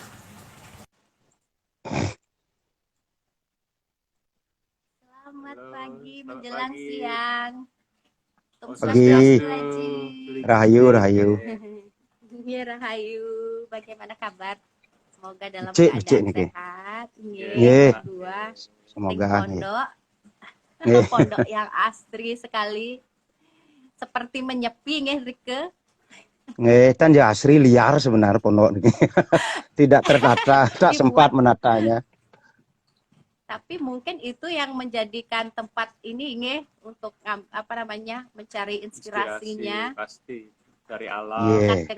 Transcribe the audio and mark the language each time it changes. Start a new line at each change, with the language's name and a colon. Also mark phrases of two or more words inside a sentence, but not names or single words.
Indonesian: Selamat Halo, pagi pagi Selamat menjelang pagi. siang. Tum Om Pagi. Swastiastu, Swastiastu. Haji. Beli Rahayu, Gusti. rahayu. Ya, Rahayu, bagaimana kabar? Semoga dalam
Balinese: Becik, becik
Indonesian: keadaan niki. sehat. Ya, Nggih, Nggih, berdua. Ting semoga nggih. pondok, Nggih, pondok yang asri sekali, seperti menyepi nggih Rike. nggih, kan ya asri liar sebenarnya pondok niki. Tidak tertata, tak sempat Dibuat, menatanya. tapi mungkin itu yang menjadikan tempat ini nggih untuk apa namanya mencari inspirasi inspirasinya, pasti dari alam. dekat Nggih,